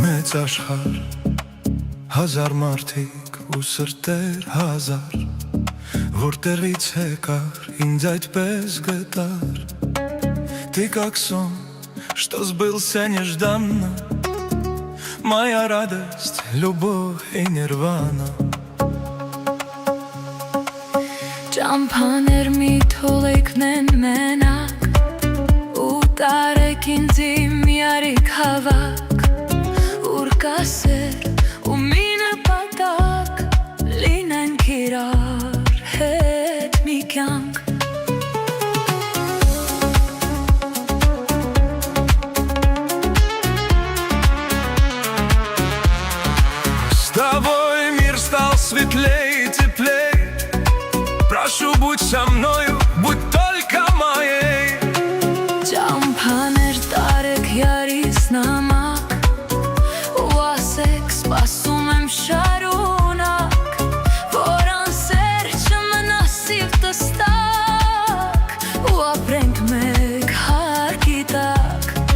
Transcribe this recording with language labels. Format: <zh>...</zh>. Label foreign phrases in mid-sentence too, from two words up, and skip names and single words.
<hy>մեծ աշխարհ, հազար մարդիկ ու սրտեր հազար, որտեղից եկար, ինձ այդպես գտար.</hy> <ru>Ты как сон, что сбылся нежданно, моя радость, любовь и нирвана.</ru> <hy>Ճամփաներ մի թողեքնեն մենակ, ու տարեք ինձ միարիք հավաք, ուր կա սեր ու մի նպատակ, լինենք իրար հետ մի կյանք.</hy> <ru>С тобой мир стал светлее и теплее. Прошу, будь со мною, будь только моей.</ru> <hy>Ճամփաներ տարեք յարիս նամակ, ու ասեք սպասում եմ շարունակ, որ անսեր չմնա սիրտս տակ, ու ապրենք մեկ հարկի տակ.</hy>